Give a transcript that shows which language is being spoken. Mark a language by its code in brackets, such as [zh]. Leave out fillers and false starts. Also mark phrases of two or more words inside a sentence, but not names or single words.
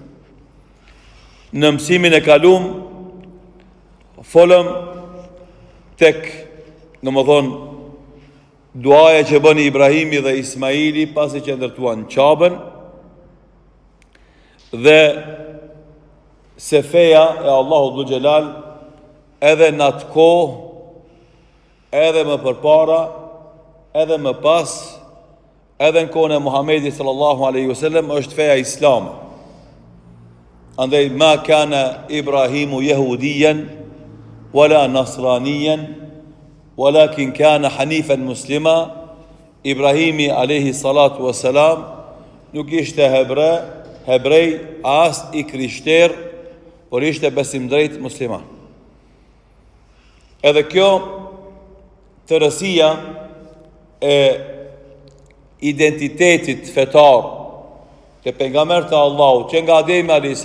[sq] Në mësimin e kalum folëm tek, duaja që bëni Ibrahimi dhe Ismaili pasi që ndërtuan Qabën, dhe se feja e Allahu [ar] ذو الجلال [sq] edhe në atë kohë, edhe më përpara, edhe më pas, edhe në kohën e Muhamedit [ar] صلى الله عليه وسلم [sq] është feja islame. Andaj [ar] ما كان إبراهيم يهوديا ولا نصرانيا ولكن كان حنيفا مسلما. [sq] Ibrahimi [ar] عليه الصلاة والسلام [sq] nuk ishte hebrej as i krishter, por ishte besimdrejt musliman. Edhe kjo tërësia e identitetit fetar të pejgamberit të Allahut, që nga Ademi a.s.